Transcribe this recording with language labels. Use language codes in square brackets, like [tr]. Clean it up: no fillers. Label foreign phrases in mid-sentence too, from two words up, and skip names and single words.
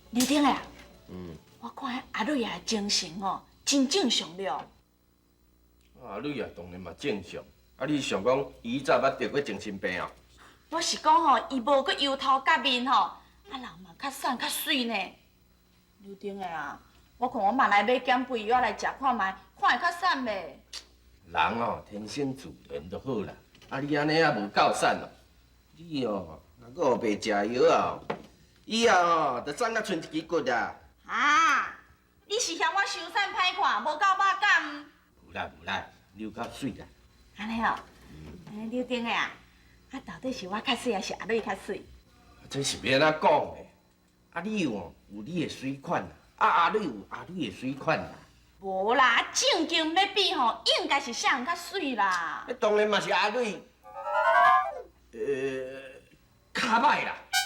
[nan] 丁啊，我看阿瑞啊精神哦，真正常了。啊，你啊当然嘛正常。啊，你想讲伊早捌得过精神病啊？我是讲吼，伊无搁油头甲面吼，啊人嘛较瘦较水呢。刘丁的啊，我看我嘛来买减肥药来食看卖，看会较瘦袂？人哦，天生自然就好啦。啊，你安尼啊无够瘦哦。你哦，若搁白食药啊，以后哦，就长啊剩一支骨啊。啊，你是嫌我伤瘦歹看，无够肉感？有啦有啦，你有够水啦。安尼哦，刘丁的啊，啊到底是我较水，还是阿瑞较水？这是要安怎讲的？啊，你有你的水款啦，啊阿瑞有阿瑞的水款啦。无啦，正经要比吼，应该是啥人较水啦？当然嘛是阿瑞，较歹啦。